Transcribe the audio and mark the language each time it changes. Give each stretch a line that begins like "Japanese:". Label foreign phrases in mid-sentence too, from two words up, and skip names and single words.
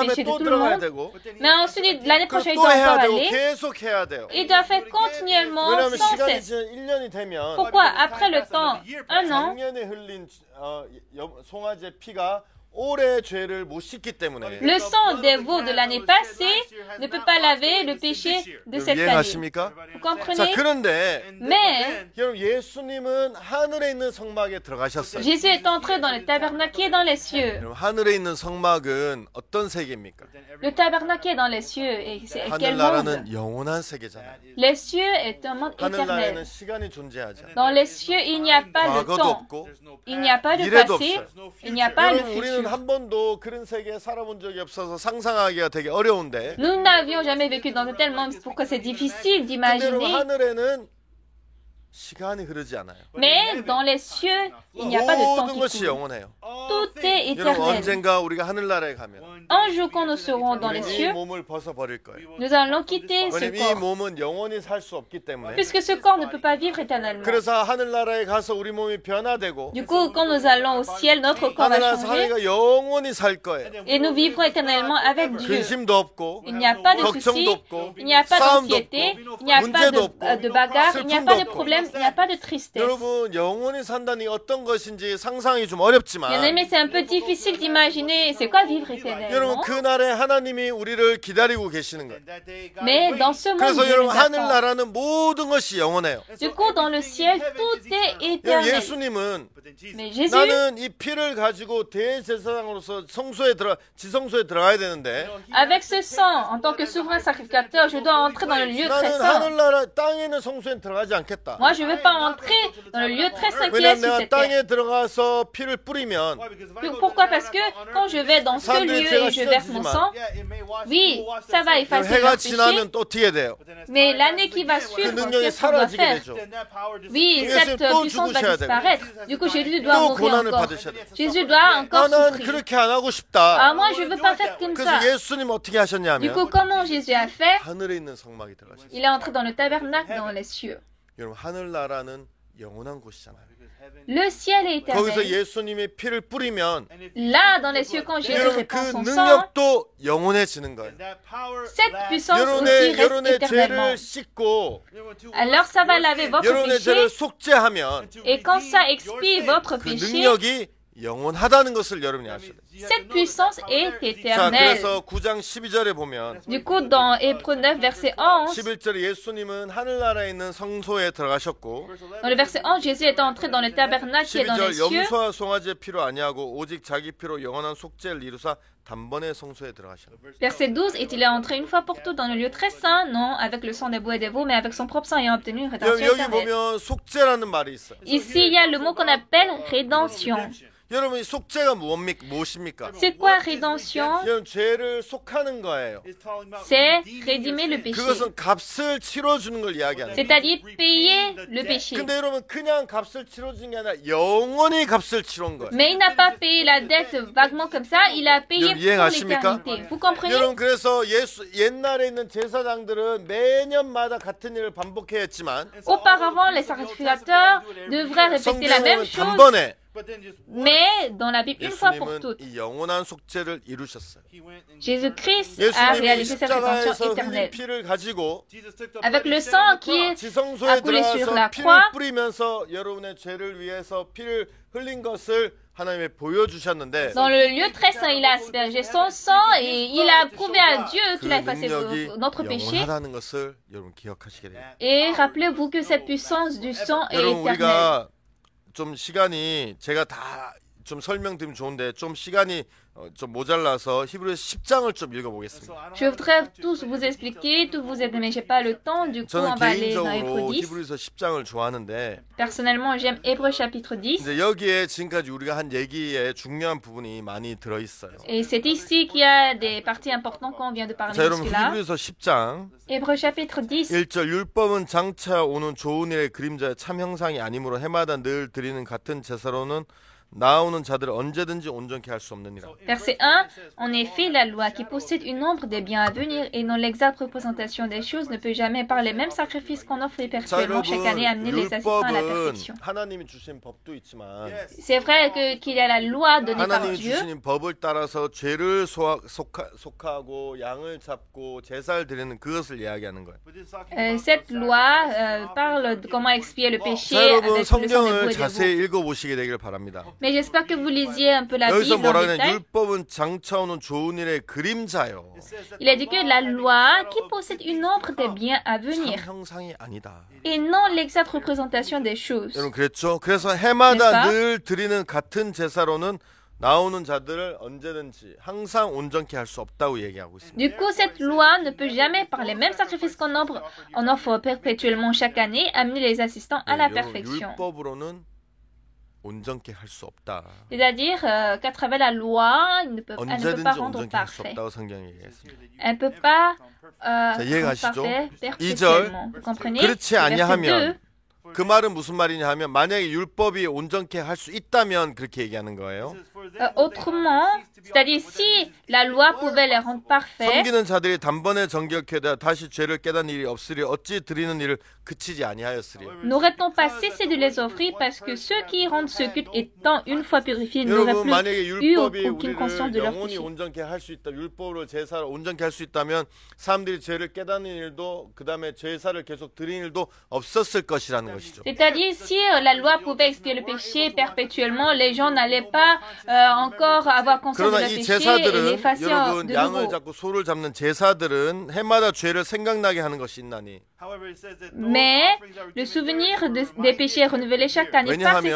Korean: 그다음에
French: péché de
Korean: 또
French: tout le
Korean: 들어가야
French: monde.
Korean: 되고
French: Mais ensuite, l'année
Korean: 그리고
French: prochaine, il
Korean: 또
French: doit
Korean: 해야
French: encore
Korean: 되고
French: aller.
Korean: 계속 해야 돼요.
French: Il doit faire continuellement,
Korean: 왜냐하면
French: sans
Korean: 시간이
French: cesse.
Korean: 지난 1년이 되면
French: Pourquoi? Après le temps, un an,
Korean: 작년에 흘린 송아지의 피가 올해 죄를 못 씻기 때문에.
French: Le sang des veaux de l'année passée ne peut pas laver le péché de cette année.
Korean: 이해가십니까?
French: Vous
Korean: 자,
French: comprenez?
Korean: 그런데
French: Mais
Korean: 여러분 예수님은 하늘에 있는 성막에 들어가셨어요.
French: Jésus est entré dans le tabernacle qui est dans les cieux.
Korean: 여러분 하늘에 있는 성막은 어떤 세계입니까?
French: Le tabernacle qui est dans les cieux. Et c'est quel monde?
Korean: 하늘나라는 영원한 세계잖아요.
French: Les cieux est un monde
Korean: 하늘나라에는
French: éternel.
Korean: 시간이 존재하지 않아요.
French: Dans les cieux, il n'y a pas de
Korean: 과거도
French: temps.
Korean: 없고
French: Il n'y a pas de
Korean: 미래도
French: passé.
Korean: 없어요.
French: Il n'y a pas le
Korean: 여러분 우리는
French: futur.
Korean: 한 번도 그런 세계에 살아본 적이 없어서 상상하기가 되게 어려운데
French: Nous n'avions jamais vécu dans un tel monde, c'est pourquoi c'est difficile
Korean: 근데 여러분
French: d'imaginer.
Korean: 하늘에는 시간이 흐르지 않아요.
French: Mais dans les cieux, il n'y a pas de temps
Korean: 모든
French: qui
Korean: 것이
French: coule.
Korean: 영원해요.
French: Tout est
Korean: 여러분
French: éternel.
Korean: 언젠가 우리가 하늘나라에 가면
French: Un jour, quand nous serons dans les
Korean: 이
French: cieux,
Korean: 몸을 벗어버릴 거예요.
French: nous allons quitter ce
Korean: 왜냐면 이
French: corps.
Korean: 몸은 영원히 살 수 없기 때문에.
French: Puisque ce corps ne peut pas vivre éternellement.
Korean: 그래서 하늘나라에 가서 우리 몸이 변화되고
French: Du coup, quand nous allons au ciel, notre corps va
Korean: 하늘나라에서
French: changer
Korean: 하늘이가 영원히 살 거예요.
French: et nous vivrons éternellement avec Dieu.
Korean: 근심도 없고
French: Il n'y a pas de
Korean: 걱정도
French: soucis,
Korean: 없고
French: il n'y a pas
Korean: 싸움도
French: d'anxiété,
Korean: 없고
French: il n'y a pas
Korean: 문제도 없고
French: de bagarre, il n'y a pas de
Korean: 슬픔도
French: problème, il n'y a pas de tristesse.
Korean: 여러분 영원히 산다니 어떤 것인지 상상이 좀 어렵지만
French: Bien aimé, c'est un peu difficile d'imaginer c'est quoi vivre
Korean: 여러분
French: éternellement.
Korean: 그날에 하나님이 우리를 기다리고 계시는 거예요.
French: Mais dans ce monde,
Korean: 그래서
French: Dieu
Korean: 여러분
French: nous attend.
Korean: 하늘나라는 모든 것이 영원해요.
French: Du coup, dans le ciel, tout est
Korean: 여러분,
French: éternel.
Korean: 예수님은
French: Mais Jésus,
Korean: 나는 이 피를 가지고 대제사장으로서 지성소에 들어가야 되는데
French: avec ce sang, en tant que souverain sacrificateur, je dois entrer dans le lieu très
Korean: 나는
French: saint.
Korean: 하늘나라 땅에 있는 성소에 들어가지 않겠다.
French: Moi, je ne veux pas entrer dans le lieu très saint qui est
Korean: 왜냐하면
French: sur
Korean: 내가
French: cette terre.
Korean: 땅에 들어가서 피를 뿌리면
French: Pourquoi? Parce que quand je vais dans ce lieu et je verse mon sang, oui, ça va effacer
Korean: 해가
French: leurs péchés,
Korean: 지나면 또 어떻게 돼요?
French: mais l'année qui va
Korean: 그
French: suivre,
Korean: 능력이
French: qu'est-ce qu'on doit
Korean: 사라지게
French: faire?
Korean: 되죠.
French: Oui,
Korean: 예수님
French: cette
Korean: 또
French: puissance va
Korean: 죽으셔야
French: disparaître. Du coup, Jésus doit
Korean: 또
French: mourir
Korean: 고난을
French: encore.
Korean: 받으셔야 돼요.
French: Jésus doit encore
Korean: 난
French: souffrir.
Korean: 그렇게 안 하고
French: Ah,
Korean: 싶다.
French: moi, je ne veux pas faire comme ça.
Korean: 그래서 예수님 어떻게
French: Du
Korean: 하셨냐면
French: coup, comment Jésus a fait?
Korean: 하늘에 있는 성막이 들어가셨어요.
French: Il est entré dans le tabernacle dans les cieux.
Korean: 여러분 하늘나라는 영원한 곳이잖아요.
French: Le ciel est
Korean: 거기서
French: éternel.
Korean: 예수님의 피를 뿌리면
French: Là, dans les cieux, quand Jésus
Korean: 여러분
French: répand
Korean: 그
French: son sang,
Korean: 능력도 영원해지는 거예요.
French: cette puissance aussi reste
Korean: 여러분의
French: éternellement.
Korean: 죄를 씻고
French: Alors, ça va laver votre
Korean: 여러분의 죄를
French: péché.
Korean: 속죄하면
French: Et quand ça expie votre
Korean: 그
French: péché,
Korean: 능력이 영원하다는 것을 여러분이 아셔야 돼요.
French: cette puissance est
Korean: 자,
French: éternelle.
Korean: 그래서 9장 12절에 보면
French: Du coup, dans Hébreux 9, verset 11,
Korean: 11절에 예수님은 하늘나라에 있는 성소에 들어가셨고
French: dans le verset 11, Jésus est entré dans le tabernacle qui est dans les
Korean: 12절
French: cieux.
Korean: 염소와 송아지의 피로 아니하고 오직 자기 피로 영원한 속죄를 이루사 단번에 성소에 들어가셨다.
French: Verset 12, et il est entré une fois pour toutes dans le lieu très saint, non avec le sang des boucs et des veaux, mais avec son propre sang ayant obtenu une rédemption
Korean: 여기
French: éternelle.
Korean: 보면 속죄라는 말이 있어요.
French: Ici, il y a le mot qu'on appelle rédemption.
Korean: 여러분 이 속죄가 무엇입니까?
French: C'est quoi rédemption?
Korean: 여러분 죄를 속하는 거예요.
French: C'est rédimer le péché.
Korean: 그것은 값을 치러주는 걸 이야기하는 거예요.
French: C'est-à-dire payer le péché.
Korean: 근데 여러분 그냥 값을 치러주는 게 아니라 영원히 값을 치러온 거예요.
French: Mais il n'a pas payé la dette vaguement comme ça, il a payé
Korean: 여러분,
French: pour
Korean: 이해가십니까?
French: l'éternité. Vous comprenez?
Korean: 여러분 그래서 옛날에 있는 제사장들은 매년마다 같은 일을 반복해야 했지만
French: Auparavant, les sacrificateurs devraient répéter la
Korean: 성경에
French: même
Korean: 보면
French: chose,
Korean: 단번에
French: mais dans la Bible, une fois pour
Korean: 예수님은
French: toutes.
Korean: 이 영원한 속죄를 이루셨어요.
French: Jésus-Christ a
Korean: 예수님이
French: réalisé cette rédemption
Korean: 십자가에서 흘린
French: éternelle.
Korean: 피를 가지고
French: Avec le sang qui est
Korean: 지성소에
French: a coulé sur la
Korean: 들어가서 피를
French: croix,
Korean: 뿌리면서 여러분의 죄를 위해서 피를 흘린 것을 하나님이 보여주셨는데
French: dans le lieu très saint, il a aspergé son sang et il a prouvé à Dieu
Korean: 그
French: qu'il a effacé
Korean: 능력이
French: notre péché.
Korean: 영원하다는 것을 여러분 기억하시게 돼요.
French: Et rappelez-vous que cette puissance du sang est
Korean: 여러분
French: éternelle.
Korean: 우리가 좀 시간이 제가 다 좀 설명드리면 좋은데 좀 시간이 좀 모자라서 히브리서 10장을 좀 읽어보겠습니다.
French: Je voudrais tous vous expliquer, tous vous aider, mais j'ai pas le temps, du coup on
Korean: 저는
French: va aller dans Hébreux
Korean: 개인적으로
French: 10.
Korean: 히브리서 10장을 좋아하는데
French: Personnellement, j'aime Hébreux chapitre 10.
Korean: 이제 여기에 지금까지 우리가 한 얘기에 중요한 부분이 많이 들어있어요.
French: Et c'est ici qu'il y a des parties importantes qu'on vient de parler
Korean: 자 여러분
French: jusque-là.
Korean: 히브리서 10장
French: Hébreux chapitre 10.
Korean: 1절 율법은 장차 오는 좋은 일의 그림자의 참 형상이 아니므로 해마다 늘 드리는 같은 제사로는 나오는 자들을 언제든지 온전케 할 수 없느니라.
French: Verset 1. En effet, la loi qui possède une ombre des biens à venir et non l'exacte représentation des choses ne peut jamais par les mêmes sacrifices qu'on offre
Korean: 자
French: perpétuellement chaque année
Korean: 여러분
French: amener les assistants à la
Korean: 율법은
French: perfection.
Korean: 하나님이 주신 법도 있지만
French: C'est vrai qu'il y a la loi donnée par
Korean: 하나님이
French: Dieu.
Korean: 주신 법을 따라서 죄를 속하고 양을 잡고 제사를 드리는 그것을 이야기하는 거예요.
French: Cette loi parle de comment expier le péché
Korean: 자
French: avec
Korean: 여러분
French: le sang des
Korean: 성경을
French: boucs et des
Korean: 자세히
French: veaux.
Korean: 읽어보시게 되길 바랍니다.
French: Mais j'espère que vous lisiez un peu la
Korean: 여기서
French: Bible en
Korean: 뭐라 그러냐?
French: détail.
Korean: 율법은 장차오는 좋은 일의 그림자요.
French: Il a dit que la loi qui possède une ombre des biens à
Korean: 참
French: venir
Korean: 형상이 아니다.
French: et non l'exacte représentation des choses.
Korean: 여러분 그랬죠? 그래서 해마다
French: n'est-ce pas?
Korean: 늘 드리는 같은 제사로는 나오는 자들을 언제든지 항상 온전케 할 수 없다고 얘기하고 있습니다.
French: Du coup, cette loi ne peut jamais, par les mêmes sacrifices on offre perpétuellement chaque année, amener les assistants à la
Korean: 여러분,
French: perfection.
Korean: 율법으로는 온전케 할 수 없다.
French: C'est-à-dire qu'à travers la loi, elle ne peut pas
Korean: 언제든지
French: rendre
Korean: 온전케 할 수
French: parfait.
Korean: 없다고 성경이 얘기했습니다.
French: Elle ne peut pas
Korean: 자,
French: rendre
Korean: 이해가시죠?
French: parfait
Korean: 2절
French: perpétuellement. Vous comprenez?
Korean: 그렇지
French: Verset 2.
Korean: 아니하면 그 말은 무슨 말이냐 하면 만약에 율법이 온전케 할 수 있다면 그렇게 얘기하는 거예요.
French: Autrement, c'est-à-dire si la loi pouvait les rendre parfaits,
Korean: 섬기는 자들이 단번에 정결케 다시 죄를 깨닫는 일이 없으리 어찌 드리는 일을 그치지 아니하였으리.
French: n'aurait-on pas cessé de les offrir parce que ceux qui rendent ce culte étant une fois purifiés n'auraient
Korean: 여러분 만약에
French: plus eu
Korean: 율법이
French: aucune conscience de
Korean: 우리를
French: leur
Korean: 영원히
French: péché.
Korean: 온전케 할 수 있다. 율법으로 제사를 온전케 할 수 있다면 사람들이 죄를 깨닫는 일도 그다음에 제사를 계속 드리는 일도 없었을 것이라는 것이죠.
French: C'est-à-dire, si la loi pouvait expier le péché perpétuellement, les gens n'allaient pas encore avoir conscience de
Korean: 그러나
French: leur
Korean: 이
French: péché et
Korean: 제사들은
French: l'effacer
Korean: 여러분
French: de
Korean: 양을
French: nouveau.
Korean: 잡고 소를 잡는 제사들은 해마다 죄를 생각나게 하는 것이 있나니.
French: Mais le souvenir des péchés est renouvelé chaque année par ces